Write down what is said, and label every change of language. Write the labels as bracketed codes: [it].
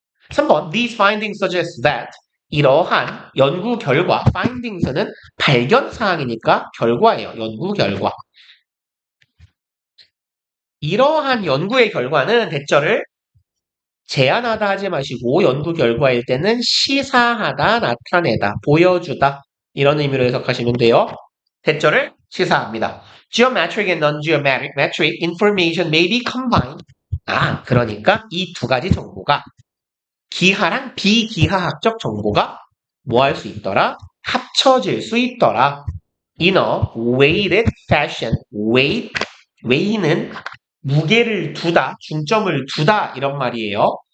[ko] 3번 [en] These findings suggest that [ko] 이러한 연구 결과 findings는 발견 사항이니까 결과예요. 연구 결과. 이러한 연구의 결과는 대절을 제안하다 하지 마시고 연구 결과일 때는 시사하다, 나타내다, 보여주다 이런 의미로 해석하시면 돼요. 대절을 시사합니다. [en] Geometric and non-geometric information may be combined. [ko] 그러니까 이 두 가지 정보가 기하랑 비기하학적 정보가 뭐 할 수 있더라? 합쳐질 수 있더라. [en] In a weighted fashion. [ko] weigh는 무게를 두다, 중점을 두다 이런 말이에요.